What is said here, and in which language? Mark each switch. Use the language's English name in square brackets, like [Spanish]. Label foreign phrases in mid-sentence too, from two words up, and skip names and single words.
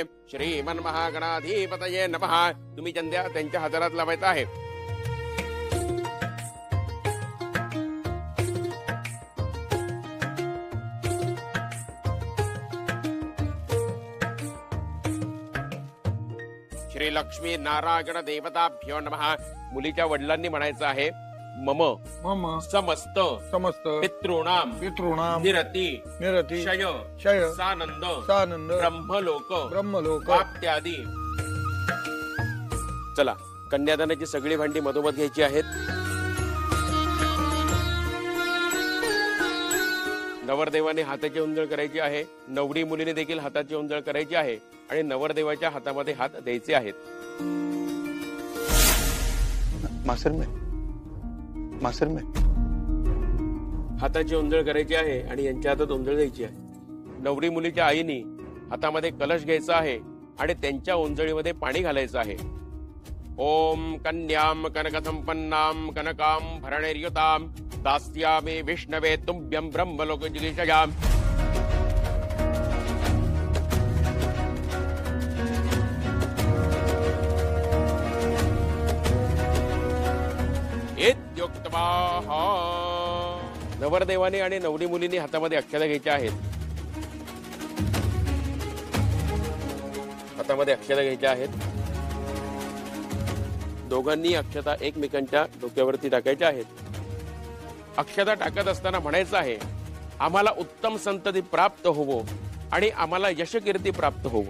[Sanskrit] श्रीमन महागणाधिपतये नमः. [Marathi] तुम्ही चंद्या त्यांच्या हातात लावायचा आहे. [Sanskrit] श्री लक्ष्मी नारायण देवताभ्यो नमः. [Marathi] मुलीच्या वडिलांनी म्हणायचं आहे मम [Sanskrit] मम समस्त समस्त पितॄणाम पितॄणाम निरती निरती शय शय सानंद सानंद ब्रह्मलोक ब्रह्मलोक प्राप्त्यादी. [Marathi] चला, कन्यादानाची सगळी भांडी मधोमध घ्यायची आहेत. नवरदेवाने हाताची उंजळ करायची आहे. नवरी मुलीने देखील हाताची उंजळ करायची आहे आणि नवरदेवाच्या हातामध्ये हात द्यायचे आहेत. मासर में हाताची उंजळ करायची आहे आणि यांच्या हातात उंजळ द्यायची आहे. नवरी मुलीच्या आईने हातामध्ये कलश घ्यायचा आहे आणि त्यांच्या उंजळीमध्ये पाणी घालायचं आहे. [Sanskrit] ओम कन्याम कनकसंपन्नाम कनकाम भरणेर्युताम दास्यामि विष्णवे तुभ्यं ब्रह्मलोक जिगीषयाम. [Marathi] नवरदेवाने आणि नवरी मुलीने हातामध्ये अक्षता घ्यायच्या आहेत. हातामध्ये अक्षता घ्यायच्या आहेत. दोघांनी अक्षता एकमेकांच्या डोक्यावरती टाकायच्या आहेत. अक्षता टाकत असताना म्हणायचं आहे आम्हाला उत्तम संतती प्राप्त होवो आणि आम्हाला यशकीर्ती प्राप्त होवो.